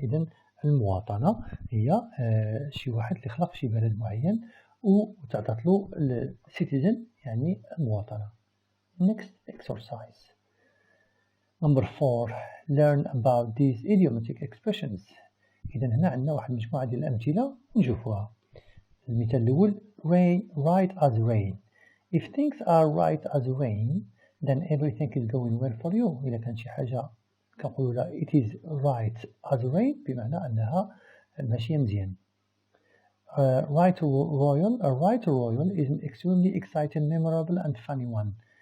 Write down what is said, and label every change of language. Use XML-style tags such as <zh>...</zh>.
<ar>إذن المواطنة هي شي واحد اللي خلق في شي بلد معين وتعطت له citizen يعني المواطنة.</ar> <en>Next exercise. Number 4. Learn about these idiomatic expressions.</en> <ar>إذن هنا عندنا واحد مجموعة ديال الأمثلة نشوفوها. المثال الأول</ar> <en>right as rain. If things are right as rain then everything is going well for you.</en> <ar>إذا كان شي حاجة كنقولوا لها</ar> <en>it is right as rain</en> <ar>بمعنى أنها ماشية مزيان.</ar> <en>Right royal is an extremely exciting, memorable and funny one.</en>